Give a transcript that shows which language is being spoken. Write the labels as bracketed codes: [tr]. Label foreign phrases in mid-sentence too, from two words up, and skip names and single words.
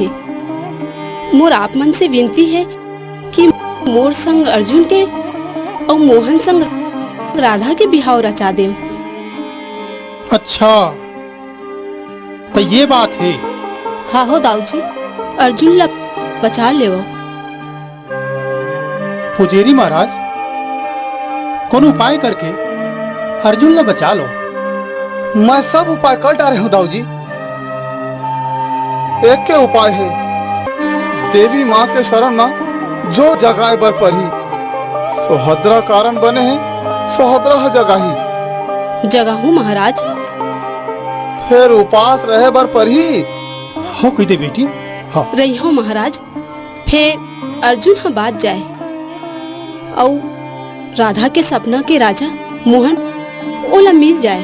[hne] मोर आप मन से विनती है कि मोर संग अर्जुन के और मोहन संग राधा के बिहाव रचा दे। अच्छा, तो ये बात है। हाँ हो दाऊ जी, अर्जुन ला बचा ले। पुजेरी महाराज, कौन उपाय करके अर्जुन ला बचा लो। मैं सब उपाय कर डाले हूँ दाऊ जी। एक के उपाय है, देवी माँ के शरण में जो जगाए बर परी। सुभद्रा कारण बने हैं, सुभद्रा जगाही। जगाहू महाराज। फिर उपास रहे बर परी। हो कही दे बेटी। हाँ रही हो महाराज। फिर अर्जुन हा बात जाए और राधा के सपना के राजा मोहन ओला मिल जाए।